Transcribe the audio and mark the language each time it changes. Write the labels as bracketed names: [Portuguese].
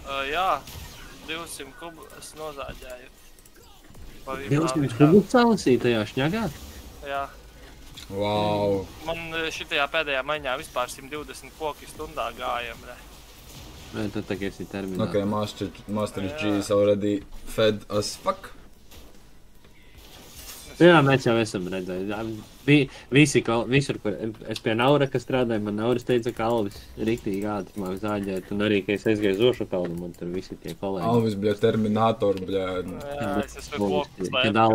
[Latvian] Jā, 200 kubu es nozāģēju. 200 kubu salasīja tajā šņagā? Jā. Wow. Man šitajā pēdējā maiņā vispār 120 koki stundā gājam, ne? Vai tu tagad esi termināli? [English] Okay, Master G is already fed as fuck. [Latvian] Jā, mēs jau esam redzējuši. Visur, kur es pie Nauraka strādāju, man Nauras teica, ka Alvis riktīgi ātri māk zāģēt. Un arī, ka es aizgāju Zošu kalnu, man tur visi tie kolēģi. Alvis, bļa, Terminator, bļa. Jā, es esmu kokus, lai...